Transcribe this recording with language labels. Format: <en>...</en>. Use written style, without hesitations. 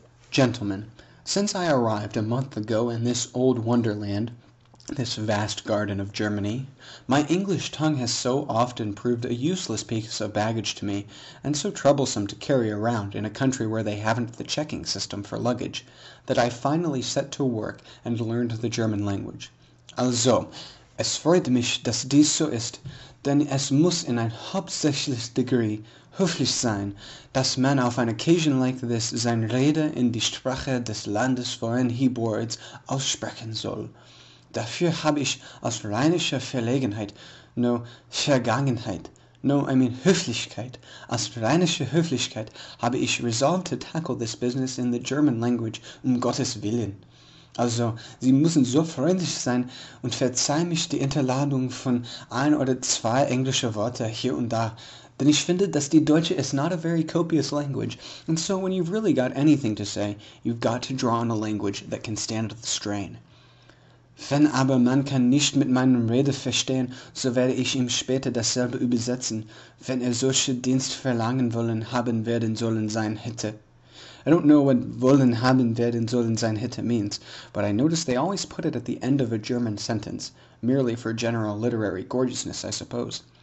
<en>Gentlemen, since I arrived a month ago in this old wonderland, this vast garden of Germany, my English tongue has so often proved a useless piece of baggage to me, and so troublesome to carry around in a country where they haven't the checking system for luggage, that I finally set to work and learned the German language.</en> <de>Also, es freut mich, dass dies so ist, denn es muss in ein hauptsächliches Degree höflich sein, dass man auf</de> <en>an occasion like this</en> <de>seine Rede in die Sprache des Landes, worin</de> <en>he boards,</en> <de>aussprechen soll. Dafür habe ich aus rheinischer Verlegenheit, Vergangenheit, Höflichkeit, aus rheinischer Höflichkeit habe ich</de> <en>resolved to tackle this business in the German language,</en> <de>Gottes Willen. Also, Sie müssen so freundlich sein und verzeihen mich die Interladung von ein oder zwei englische Wörter hier und da, Denn ich finde, dass die Deutsche</de> <en>is not a very copious language, and so when you've really got anything to say, you've got to draw on a language that can stand the strain.</en> <de>Wenn aber man kann nicht mit meinem Rede verstehen, so werde ich ihm später dasselbe übersetzen, wenn solche Dienst verlangen wollen haben werden sollen sein hätte.</de> <en>I don't know what</en> <de>wollen haben werden sollen sein hätte</de> <en>means, but I notice they always put it at the end of a German sentence, merely for general literary gorgeousness, I suppose.</en>